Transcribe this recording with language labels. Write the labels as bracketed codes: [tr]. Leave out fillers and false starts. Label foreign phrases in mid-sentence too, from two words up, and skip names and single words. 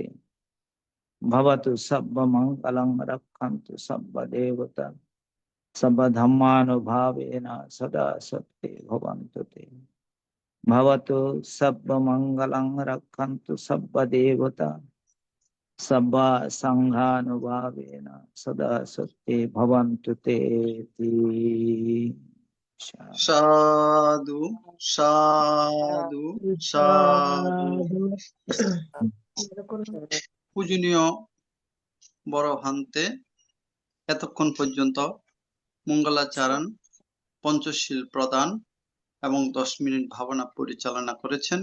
[sa] भवतु सर्वमङ्गलं रक्षन्तु सर्वदेवता सर्वधर्मानुभावेन सदा शक्ति भवन्तु ते। भवतु सर्वमङ्गलं रक्षन्तु सर्वदेवता सर्वसङ्घानुभावेन सदा शक्ति भवन्तु ते। [pi] সাধু সাধু সাধু। [bn] পূজনীয় বড় ভান্তে এতক্ষণ পর্যন্ত মঙ্গলাচরণ, পঞ্চশীল প্রদান এবং 10 মিনিট ভাবনা পরিচালনা করেছেন।